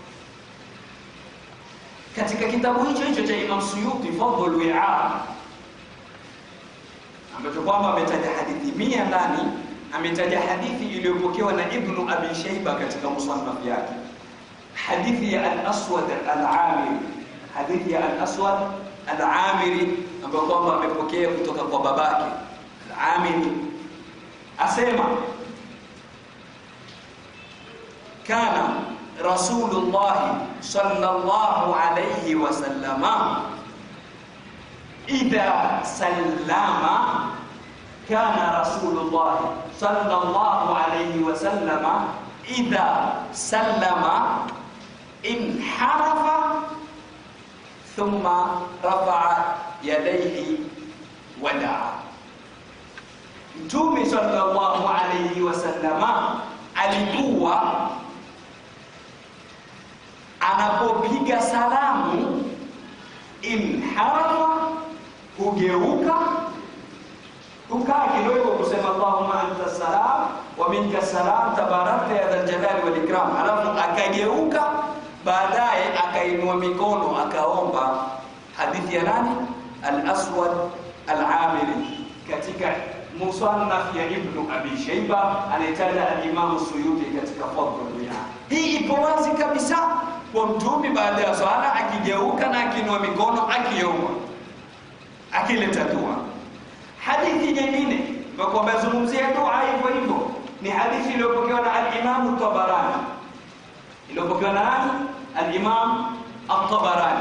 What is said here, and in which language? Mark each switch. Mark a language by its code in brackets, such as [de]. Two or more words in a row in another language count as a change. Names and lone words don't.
[sw] Katika kitabu hicho cha Imam Suyuti Fadhlul Wi'a, ambacho kwamba ametaja hadithi 100 ndani, ametaja hadithi iliyopokewa na Ibn Abi Shayba katika musannaf yake. Hadithi ya Al-Aswad Al-Amiri, hadithi ya Al-Aswad Al-Amiri ambayo kwamba amepokea kutoka kwa babake Al-Amiri, asema [ar] كان رسول الله صلى الله عليه وسلم إذا سلم، كان رسول الله صلى الله عليه وسلم إذا سلم انحرف ثم رفع يديه ودعا. [sw] Mtume [ar] صلى الله عليه وسلم [sw] alikuwa anapopiga salamu inharafa, hugeuka, ukaa kidogo kusema [ar] اللهم أنت سلام ومنك سلام تباركت يا ذا الجلال والإكرام, [sw] alafu akageuka, baadaye akainua mikono akaomba. Hadithi ya nani? Al-Aswad Al-Amiri katika musannaf ya Ibn Abi Shayba, anaitaja al-Imam Suyuti katika Fadhlul Wi'a. Hii ipo wazi kabisa kwa Mtume baada ya swala akigeuka na akinua mikono akiomba, akileta dua. Hadithi nyingine kwa mazungumzia dua hivyo hivyo ni hadithi iliyopokewa na al-Imam Tabarani, iliyopokewa na al-Imam At-Tabarani.